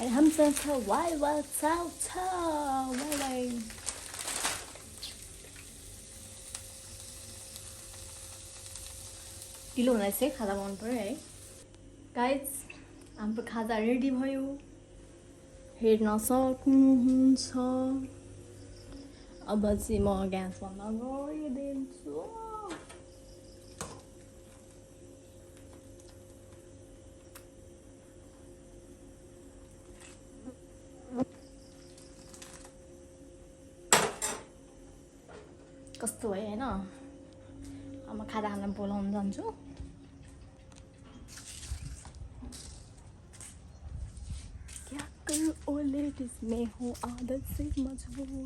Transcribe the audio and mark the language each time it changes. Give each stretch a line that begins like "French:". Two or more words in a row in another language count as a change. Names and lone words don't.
Nepali: hamsa wai wa sao sao bye bye. ढिलो हुँदैछ है, खाजा बनाउनु पर्यो है गाइज। हाम्रो खाजा रेडी भयो, हेर्न सक्नुहुन्छ। अब चाहिँ म ग्यास बन्द गरिदिन्छु। कस्तो भयो होइन। अब म खाजा खान बोलाउन जान्छु।
Hindi: क्या करूं ओ लेडीज, मैं हूँ आदत से मजबूर।